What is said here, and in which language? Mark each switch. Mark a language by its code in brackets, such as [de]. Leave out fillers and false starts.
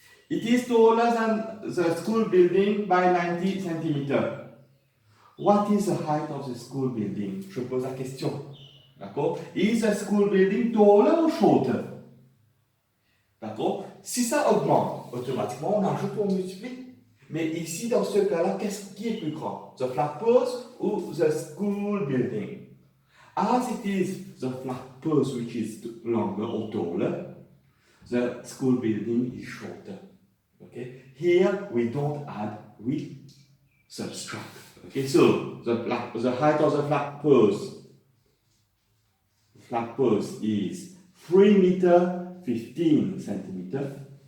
[en] It is taller than the school building by 90 cm. What is the height of the school building? [fr] Je pose la question. D'accord? [en] Is the school building taller or shorter? [fr] D'accord? Si ça augmente, automatiquement on ajoute ou on multiplie. Mais ici, dans ce cas-là, qu'est-ce qui est plus grand? [en] The flag post [fr] ou [en] the school building? As it is the flag post which is longer or taller, the school building is shorter. Okay? Here we don't add, we subtract. Okay, so the height of the flag post is 3 meter 15 centimeters.